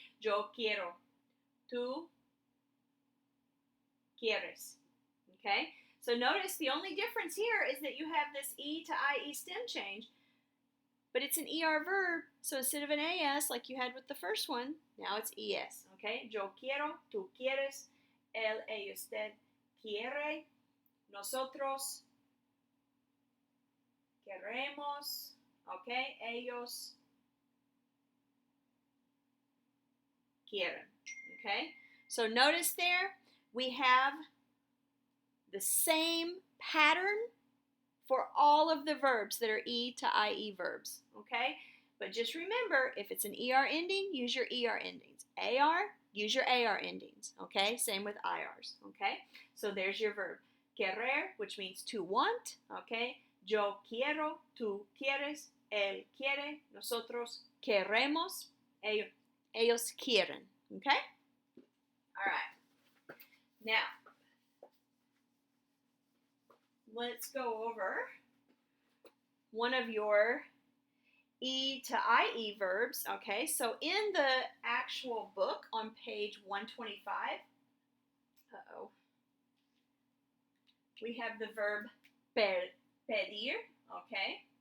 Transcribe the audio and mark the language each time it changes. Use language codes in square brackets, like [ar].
[es] Yo quiero, tú quieres, okay? [en] So notice the only difference here is that you have this E to IE stem change, but it's an ER verb, so instead of an AS like you had with the first one, now it's ES, okay? [es] Yo quiero, tú quieres, él, ella, usted quiere, nosotros queremos, okay? Ellos quieren, okay? [en] So notice there, we have the same pattern for all of the verbs that are E to IE verbs, okay? But just remember, if it's an ER ending, use your ER endings. AR, use your AR endings, okay? Same with IRs, okay? So there's your verb. Querer, which means to want, okay? [es] Yo quiero, tú quieres, él quiere, nosotros queremos, ellos quieren, okay? [en] All right. Now, let's go over one of your E to IE verbs, okay? So in the actual book on page 125, we have the verb pedir, okay?